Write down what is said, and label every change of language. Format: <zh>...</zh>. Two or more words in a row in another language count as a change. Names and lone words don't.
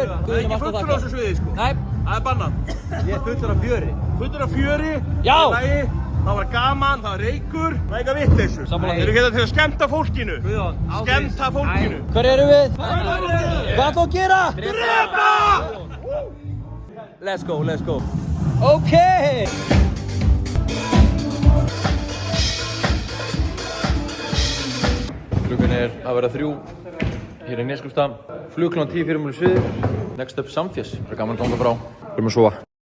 <is>Það er ekki fullur á þessu sviði, sko. Nei. Það er bannað. Ég er fullur af fjöri. Fullur af fjöri. Já. Það var gaman, það var reykur, það er eitthvað vitleysu. Þeir eru hérna til að skemmta fólkinu. Guðjón, skemmta fólkinu. Hver erum við? Hvað ætlum að gera? Drepa!</is> <en>Let's go.</en> <is>Ok! Klukkan er að vera 3. Hér í Neskústað. Flug kl. 10:04 suður.</is> <en>Next up Samfjess.</en> <is>Það er gaman að ganga frá. Við erum að sofa.</is>